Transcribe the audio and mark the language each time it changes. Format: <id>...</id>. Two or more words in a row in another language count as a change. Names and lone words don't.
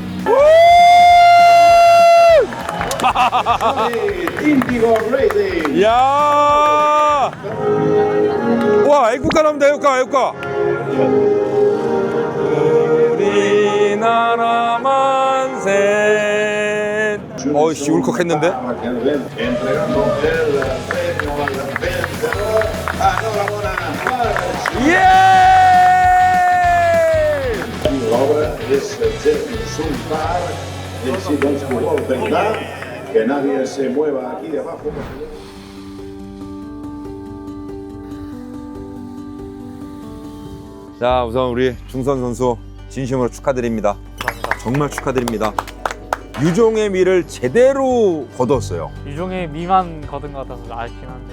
<ko>Indigo Racing. 이야! 와, 애국가 나옵니다, 애국가. 우리나라 만세. 어이씨, 울컥했는데?</ko> <es>Entregando el premio al vencedor. Enhorabuena, March.</es> <ko>예!</ko> <es>La obra es de Sultar. El silbón ¿verdad? Que nadie se mueva aquí de abajo.</es> <ko>자, 우선 우리 중선 선수 진심으로 축하드립니다. 정말 축하드립니다. 유종의 미를 제대로 거뒀어요. 유종의 미만 거둔 것 같아서 아쉽긴 한데</ko>